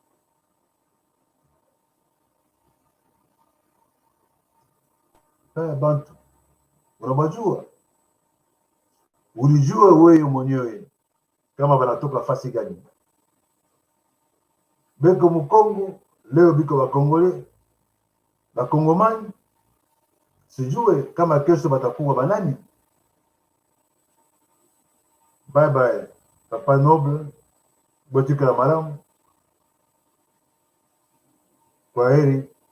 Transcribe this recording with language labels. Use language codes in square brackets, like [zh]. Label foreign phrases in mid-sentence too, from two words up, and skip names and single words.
[sw] Bantu, unabajua? Ulijua wewe mwenyewe kama banatoka fasi gani? Beko Mukongo, leo biko Bakongole, Bakongomani, sijue kama kesho batakuwa banani. [en] Bye bye, [ln] Papa Noble, Botika la malamu. [sw] Kwaheri.